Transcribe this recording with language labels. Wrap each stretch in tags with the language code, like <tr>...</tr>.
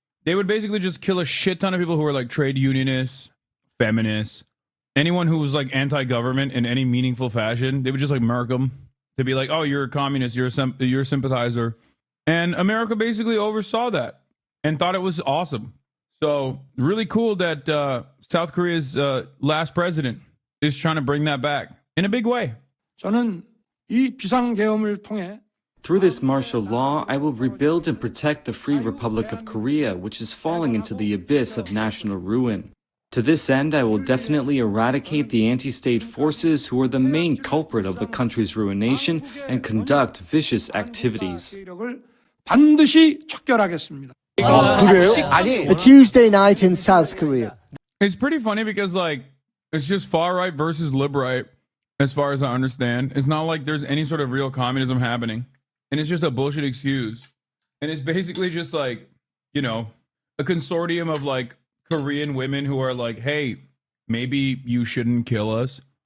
<en>They would basically just kill a shit ton of people who were like trade unionists, feminists, anyone who was like anti-government in any meaningful fashion. They would just like murk them to be like, oh, you're a communist, you're a sympathizer. And America basically oversaw that. and thought it was awesome. So really cool that South Korea's last president is trying to bring that back in a big way.</en> <ko>저는 이 비상계엄을 통해</ko> <en>Through this martial law, I will rebuild and protect the Free Republic of Korea, which is falling into the abyss of national ruin. To this end, I will definitely eradicate the anti-state forces who are the main culprit of the country's ruination and conduct vicious activities.</en> <ko>세력을 반드시 척결하겠습니다.</ko> <en>A Tuesday night in South Korea. It's pretty funny because like it's just far right versus lib right, as far as I understand. It's not like there's any sort of real communism happening, and it's just a bullshit excuse. And it's basically just like, you know, a consortium of like Korean women who are like, hey, maybe you shouldn't kill us.</en>